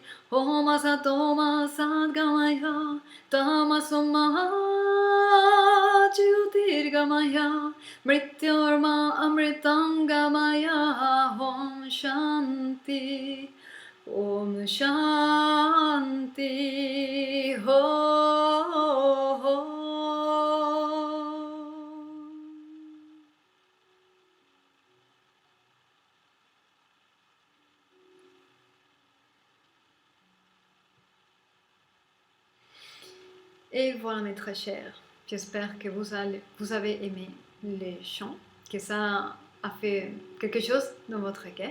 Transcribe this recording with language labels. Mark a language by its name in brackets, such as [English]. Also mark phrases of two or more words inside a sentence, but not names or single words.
[Sanskrit] Om Asato Ma Sadgamaya Tamaso Ma Jyotirgamaya Mrityurma Amritangamaya. Om Shanti, Om Shanti. Ho. [French] Et voilà mes très chers, j'espère que vous avez aimé les chants, que ça a fait quelque chose dans votre cœur.